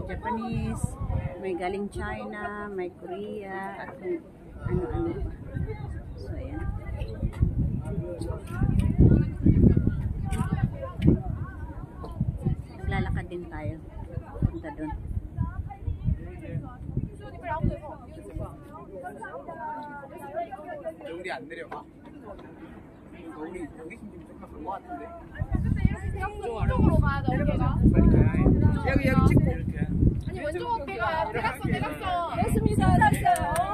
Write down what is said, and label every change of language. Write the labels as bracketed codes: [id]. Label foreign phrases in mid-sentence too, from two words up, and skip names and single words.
[tl] Japanese, may galing China, may Korea, at kung ano-ano pa. So, ayan. Maglalakad din tayo. Punta doon. [ko] 우리 안 내려가? 우리 여기 지금 조금 간거 같은데? 이쪽으로 가야 돼, 어깨가. 빨리 가야 해. 여기 찍고 이렇게. 아니, 왼쪽 어깨가. 대각선. 됐습니다. 됐어요.